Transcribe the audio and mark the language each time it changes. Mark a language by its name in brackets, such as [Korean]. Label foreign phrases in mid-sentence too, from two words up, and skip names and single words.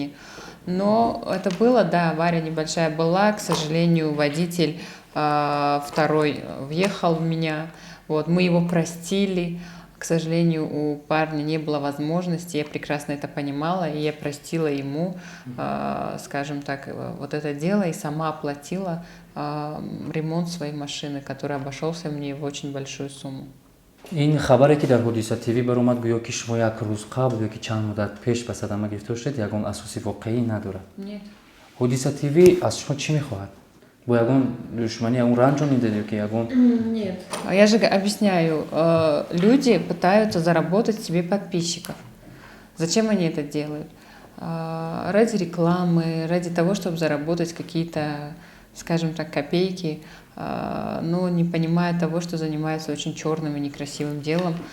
[Russian] Но это было, да, авария небольшая была, к сожалению, водитель второй въехал в меня, вот, мы его простили. К сожалению, у парня не было возможности, я прекрасно это понимала, и я простила ему, скажем так, вот это дело, и сама оплатила ремонт своей машины, который обошелся мне в очень большую сумму. [Tajik] ин хабаре ки дар ҳодиса ТВ баромад гӯё ки шумо як рӯз қабл ёки чанд муддат пеш ба садама гирифтор шудед, ягон асоси воқеӣ надорад. [Russian] Нет. [Tajik] ҳодиса ТВ аз шумо чӣ мехоҳад? Бо ягон душманӣ ягон ранҷонидед ёки ягон? [Russian] Нет. Я же объясняю, люди пытаются заработать себе подписчиков. Зачем они это делают? Ради рекламы, ради того, чтобы заработать какие-то, скажем так, копейки, но не понимая того, что занимается очень черным и некрасивым делом.